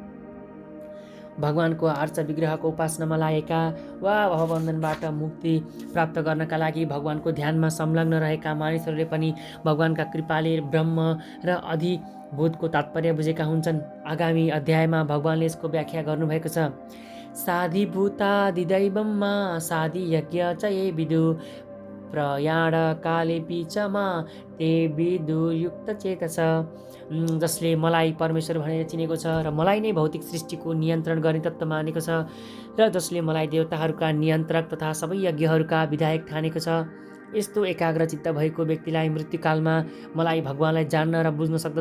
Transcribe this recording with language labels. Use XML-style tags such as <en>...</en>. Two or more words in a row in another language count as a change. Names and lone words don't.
<ne>भगवानको आर्च विग्रहको उपासनामा लागेका वा भवबन्धनबाट मुक्ति प्राप्त गर्नका लागि भगवानको ध्यानमा संलग्न रहेका मानिसहरूले पनि भगवानका कृपाले ब्रह्म र अधिभूतको तात्पर्य बुझेका हुन्छन्। आगामी अध्यायमा भगवानले यसको व्याख्या गर्नुभएको छ।</ne> <sa>साधिभूतादिदैवम्मा साधि यज्ञ च ये विदु प्रयाण कालेपि च मा ते विदुर्युक्त चेतस।</sa> <ne>जसले मलाई परमेश्वर भनेर चिनेको छ र मलाई नै भौतिक सृष्टिको नियन्त्रण गर्ने तत्त्व मानेको छ र जसले मलाई देवताहरूका नियन्त्रक तथा सबै यज्ञहरूका विधायक ठानेको छ, यस्तो एकाग्र चित्त भएको व्यक्तिलाई मृत्युकालमा मलाई भगवानलाई जान्न र बुझ्न सक्दछ।</ne>